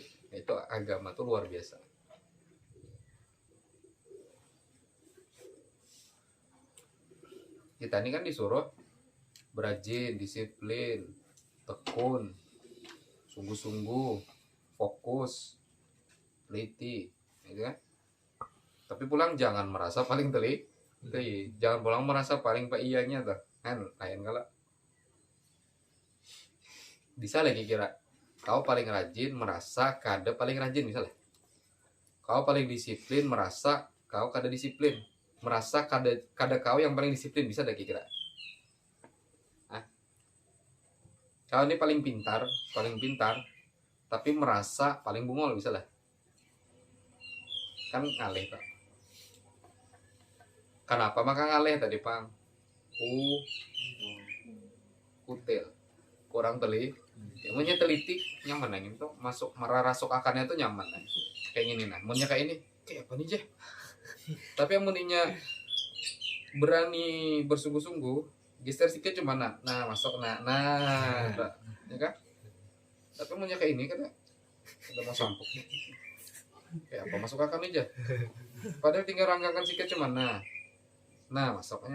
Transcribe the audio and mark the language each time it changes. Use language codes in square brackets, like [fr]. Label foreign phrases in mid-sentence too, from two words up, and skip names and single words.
[id] Itu agama tuh luar biasa. Kita ini kan disuruh berajin, disiplin, tekun, sungguh-sungguh, fokus, teliti, gitu kan? [bjn] Tapi pulang jangan merasa paling teliti, jangan pulang merasa paling ianya tuh, kan lain kalau bisa lagi kira kau paling rajin merasa kada paling rajin misalnya, kau paling disiplin merasa kau kada disiplin, merasa kada kau yang paling disiplin, bisa lagi kira. Kau ini paling pintar, tapi merasa paling bungol bisa lah. Kan ngaleh Pak. Kenapa maka ngaleh tadi Pang? [id] Kutil. Kurang teliti. [bjn] Ya, punya teliti nyaman nang itu masuk merasuk akannya tuh nyaman nang. [id] Kayak gini nah. [bjn] Munnya kayak ini, kayak apa nih Jeh? [id] Tapi yang muninya berani bersungguh-sungguh, geser sedikit cuma nah masuk nah ya kan? Tapi munnya kayak ini kan udah mau sampuk nih. Kayak apa masuk akal aja. Padahal tinggal rangkakan sedikit cuma nah masuknya.